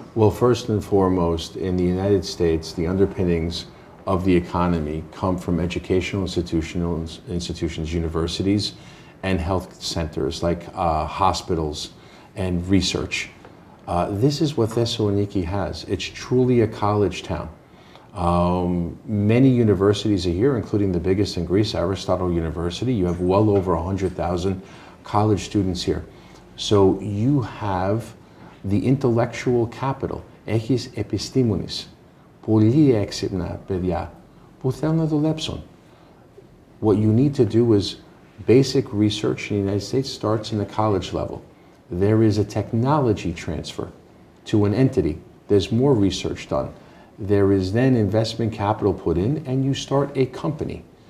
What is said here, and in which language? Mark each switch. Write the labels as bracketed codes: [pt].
[en] Well, first and foremost, in the United States, the underpinnings of the economy come from educational institutions, universities, and health centers like hospitals and research. This is what Thessaloniki has. It's truly a college town. Many universities are here, including the biggest in Greece, Aristotle University. You have well over 100,000 college students here. So you have the intellectual capital. [el] Έχεις επιστήμονες, πολύ έξυπνα παιδιά που θέλουν να δουλέψουν. [en] What you need to do is basic research in the United States starts in the college level. There is a technology transfer to an entity. There's more research done. There is then investment capital put in, and you start a company.